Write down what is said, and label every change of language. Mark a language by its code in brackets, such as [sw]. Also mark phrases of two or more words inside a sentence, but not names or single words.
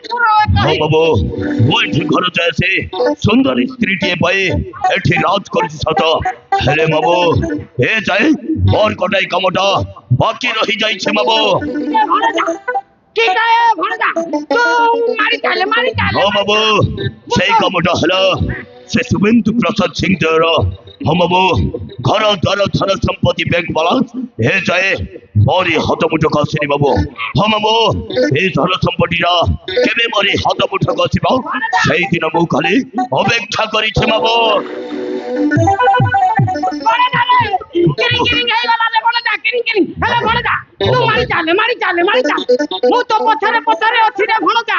[or] ହଁ ବାବୁ ମୁଁ ଏଠି ଘର ଯାଇ ଆସି ସୁନ୍ଦରୀ ସ୍ତ୍ରୀଟିଏ ପାଇ ଏଠି ରାଜ କରୁଛି ସତ, ହେଲେ ବାବୁ ଏ ଯାଏ ମୋର ଗୋଟାଏ କାମଟା ବାକି ରହିଯାଇଛି ବାବୁ। ହଁ ବାବୁ ସେଇ କାମଟା ହେଲା ସେ শুভেন্দু প্রসাদ সিং দেওর। ହଁ ବାବୁ ଘର ଦ୍ୱାର ଧନ ସମ୍ପତ୍ତି ବ୍ୟାଙ୍କ ବାଲାନ୍ସ ଏ ଯାଏ ମୋରି ହାତ ମୁଠକୁ ଆସିନି ବାବୁ। ହଁ ବାବୁ ଏଇ ଧନ ସମ୍ପତ୍ତିଟା କେବେ ମୋରି ହାତ ମୁଠକୁ ଆସିବ ସେଇଦିନ ମୁଁ ଖାଲି ଅପେକ୍ଷା କରିଛି ବାବୁ। ମୁଁ ତ ପଛରେ ପଛରେ ଅଛି ରେ ଭଣଜା।